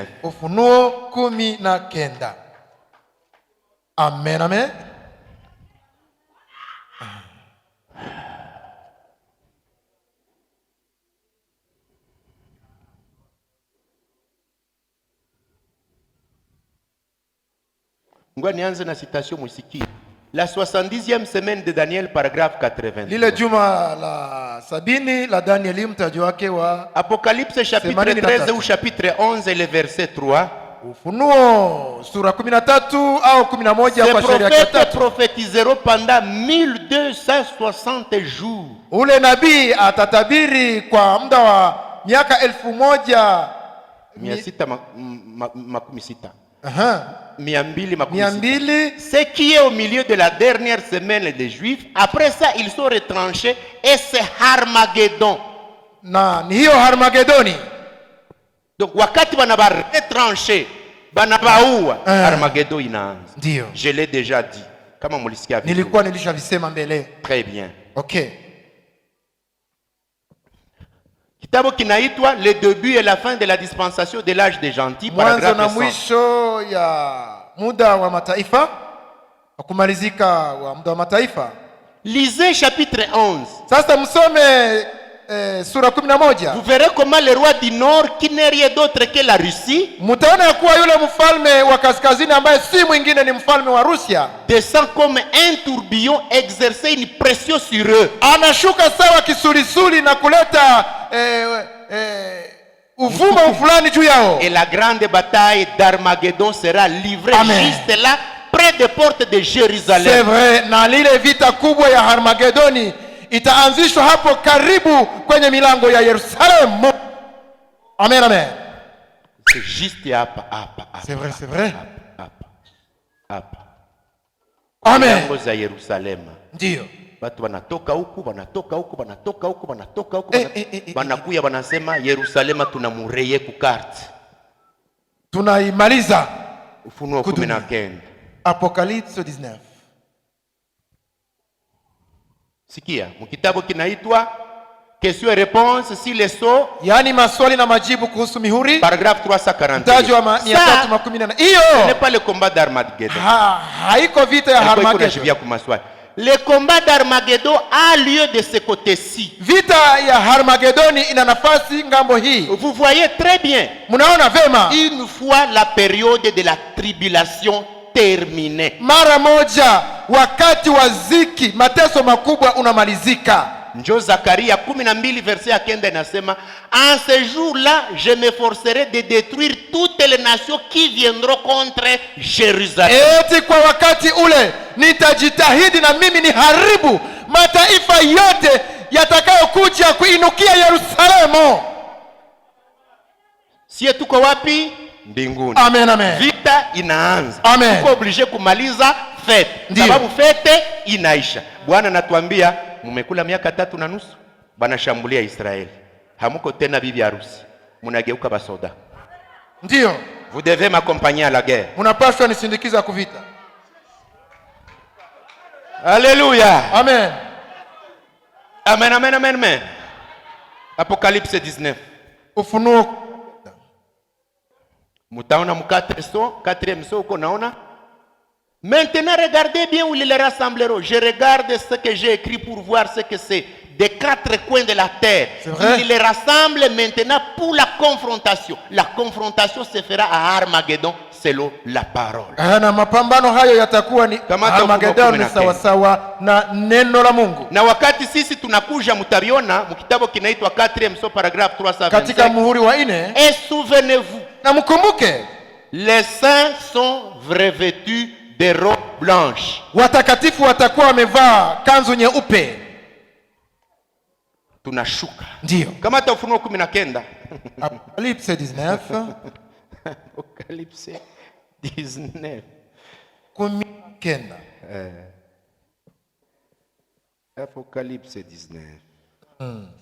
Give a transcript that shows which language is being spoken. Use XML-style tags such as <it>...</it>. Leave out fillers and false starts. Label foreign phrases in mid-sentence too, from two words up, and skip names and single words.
<sw>Ufunuo 19. Amen, amen. Ngoja nianze na citation musikie.</sw> <fr>La 70e semaine de Daniel, paragraphe 80.</fr> <sw>Lile juma la 70 la Danieli, mtajo wake wa</sw> <fr>Apocalypse chapitre 13 ou chapitre 11 le verset 3.</fr> <sw>Ufunuo sura 13 au 11 kwa shairi ya 3.</sw> <fr>Prophétiseront pendant 1260 jours.</fr> <sw>Ule nabii atatabiri kwa muda wa miaka 1660. Aha.</sw> <fr>200. Ce qui est au milieu de la dernière semaine des Juifs, après ça ils sont retranchés et c'est Armageddon.</fr> <sw>Na ni hiyo Armagedoni. Donc wakati banaba retranché, banabaua, Armageddon inaanza. Ndio.</sw> <fr>Je l'ai déjà dit.</fr> <sw>Kama mulisikia vizuri. Nilikuwa nilishavisema mbele.</sw> <fr>Très bien. Okay.</fr> <sw>Kitabu kinaitwa Le début et la fin de la dispensation de l'âge des gentils, mwanzo na mwisho ya muda wa mataifa, kumalizika wa muda wa mataifa.</sw> <fr>Lisez chapitre 11.</fr> <sw>Sasa msome sura 11.</sw> <fr>Vous verrez comment le roi du nord, qui n'est rien d'autre que la Russie,</fr> <sw>mtaona kuwa yule mfalme wa kaskazini ambaye si mwingine ni mfalme wa Rusia,</sw> <fr>descend comme un tourbillon, exercer une pression sur eux.</fr> <sw>Anashuka sawa kisulisuli na kuleta uvuma fulani juu yao.</sw> <fr>Et la grande bataille d'Armageddon sera livrée juste là, près des portes de Jérusalem. C'est vrai,</fr> <sw>na lile vita kubwa ya Armagedoni itaanzishwa hapo karibu kwenye milango ya Yerusalemu. Amen, amen.</sw> <fr>C'est juste hapa. C'est vrai.</fr> <sw>Hapa. Amen. Milango za Yerusalem. Ndio. Watu wanatoka huku, wanakuya wanasema Yerusalema tunamureye ku carte. Tunaimaliza. Ufunuo 19.</sw> <fr>Apocalypse 19.</fr> <sw>Sikia, mkitabu kinaitwa Question et réponse si les sceaux, yani maswali na majibu kuhusu mihuri,</sw> <fr>paragraphe 340.</fr> <sw>Mtaji wa 314. Hiyo</sw> <fr>n'est pas le combat d'Armageddon.</fr> <sw>Haiko vita ya Armageddon.</sw> <fr>Le combat d'Armageddon a lieu de ce côté-ci.</fr> <sw>Vita ya Armageddoni ina nafasi ngambo hii.</sw> <fr>Vous voyez très bien.</fr> <sw>Mnaona vema.</sw> <fr>Une fois la période de la tribulation terminée.</fr> <sw>Mara moja wakati wa ziki, mateso makubwa unamalizika. Njo Zakaria 12 verset ya 9 inasema,</sw> <fr>en ce jour-là je m'efforcerai de détruire toutes les nations qui viendront contre Jérusalem.</fr> <sw>Eti kwa wakati ule nitajitahidi na mimi ni haribu mataifa yote yatakayokuja kuinukia Yerusalemu. Sie tuko wapi? Mbinguni. Amen, amen. Vita inaanza. Amen. Tuko obligé kumaliza fete. Sababu fete inaisha. Bwana anatuambia mumekula miaka 3.5 banashambulia Israeli. Hamuko tena bibi harusi. Munageuka basoda. Ndio.</sw> <fr>Vous devez m'accompagner à la guerre.</fr> <sw>Munapaswa nisindikiza kuvita. Alléluia. Amen. Amen, amen, amen, amen. Apocalypse 19. Ufunuo. Mutaona mkate so, 4e so uko naona?</sw> <fr>Maintenant, regardez bien où ils les rassembleront. Je regarde ce que j'ai écrit pour voir ce que c'est. Des 4 coins de la terre. Ils les rassemblent maintenant pour la confrontation. La confrontation se fera à Armageddon selon la parole.</fr> <sw>Na mapambano hayo yatakuwa ni Armageddon, ni sawa sawa na neno la Mungu. Na wakati sisi tunakuja mtabiona mkitabu kinaitwa 4e paragraphe 325. Katika muhuri wa 4.</sw> <fr>Et souvenez-vous.</fr> <sw>Na mkumbuke.</sw> <fr>Les saints sont revêtus de robes blanches.</fr> <sw>Watakatifu watakuwa wamevaa kanzu nyeupe. Tunashuka. Ndio. Kama hata Ufunuo 19.</sw> <fr>Apocalypse 19. Apocalypse 19. 19. Apocalypse 19.</fr>